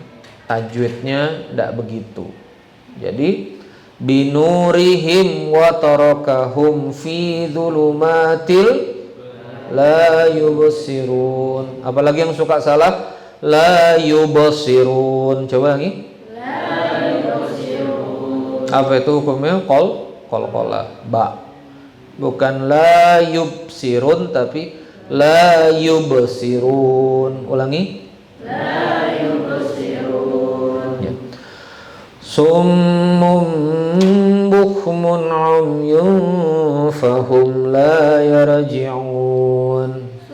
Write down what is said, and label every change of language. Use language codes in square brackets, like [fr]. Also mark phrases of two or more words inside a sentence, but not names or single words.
[id] Tajwidnya tidak begitu. Jadi [ar] بنورهم وتركهم في ظلمات لا يبصرون. [id] Apalagi yang suka salah? [ar] لا يبصرون. [id] Coba lagi. [ar] لا يبصرون. [id] Apa itu hukumnya? Qalqalah ba. Bukan [ar] لا يبصرون [id] tapi [ar] لا يبصرون. [id] Ulangi. [ar] لا يبصرون. Ya. صم بكم عمي فهم لا يرجعون.